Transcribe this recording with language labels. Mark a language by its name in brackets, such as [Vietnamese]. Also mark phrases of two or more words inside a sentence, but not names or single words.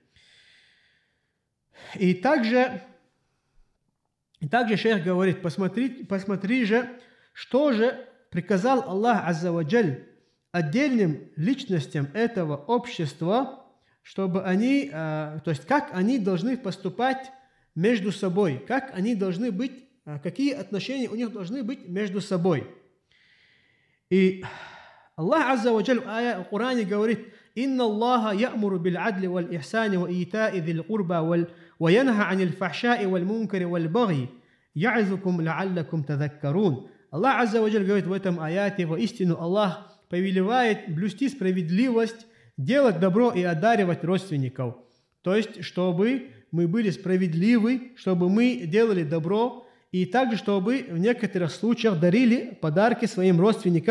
[Russian] И также шейх говорит, посмотри же, что же приказал Аллах [Arabic] عز وجل [Russian] отдельным личностям этого общества, чтобы они, то есть как они должны поступать между собой, как они должны быть, какие отношения у них должны быть между собой. [Arabic] И Аллах عز وجل [Russian] в Коране говорит: [Arabic] «إن الله يأمر بالعدل والإحسان وإيتاء ذي القربى وينهى عن الفحشاء والمنكر والبغي يعظكم لعلكم تذكرون». [Russian] Аллах [Arabic] عز وجل [Russian] говорит в этом аяте: воистину Аллах повелевает блюсти справедливость, делать добро и одаривать родственников. То есть, чтобы мы были справедливы, чтобы мы делали добро, и также, чтобы в некоторых случаях дарили подарки своим родственникам.